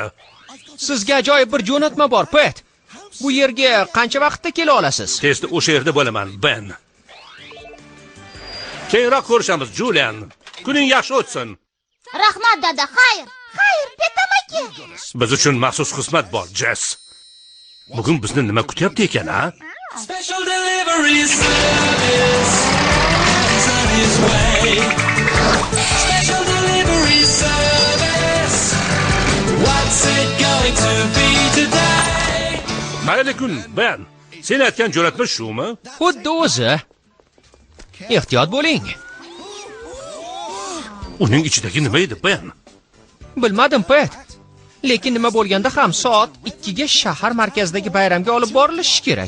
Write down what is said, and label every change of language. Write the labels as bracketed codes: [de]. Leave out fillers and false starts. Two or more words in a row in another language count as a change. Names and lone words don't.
[uz] Sizga ajoyib bir jo'natma bor, Pat. Bu yerga qancha vaqtda kela olasiz? Tezda o'sha yerda bo'laman, Ben. Keyinroq ko'rishamiz, Julian. Kuning yaxshi o'tsin. Rahmat, dada. Xayr. Xayr, Pat amaki. Biz uchun maxsus xizmat bor, Jess. Bugun bizni nima kutyapti ekan, ha? [en] Special delivery service is on his way. Special delivery service. What's it going to be today? [uz] Mayli kun, Ben. Sen aytgan jo'natma shumi? Xuddi o'zi. Ehtiyot bo'ling. Uning ichidagi nima edi, Ben? Bilmadim, Pat. Lekin nima bo'lganda ham soat 2 ga shahar markazidagi bayramga olib borilishi kerak.